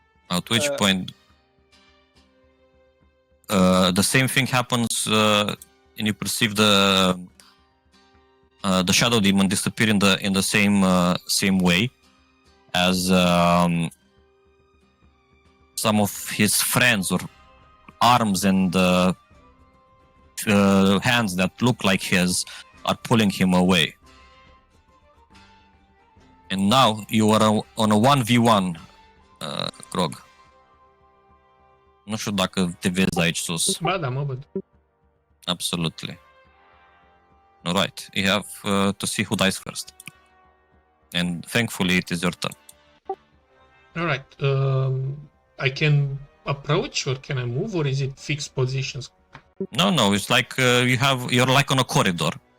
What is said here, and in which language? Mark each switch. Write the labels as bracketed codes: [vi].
[en] At which point the same thing happens and you perceive the shadow demon disappear in the same way as some of his friends or arms and hands that look like his are pulling him away. And now you are on a 1v1, Grog. [ro] Nu știu dacă te vezi aici sus. Ba da, mă văd. [en] Absolutely. Alright, you have to see who dies first. And thankfully it is your turn. Alright. I can approach or can I move or is it fixed positions? No, it's like you're like on a corridor.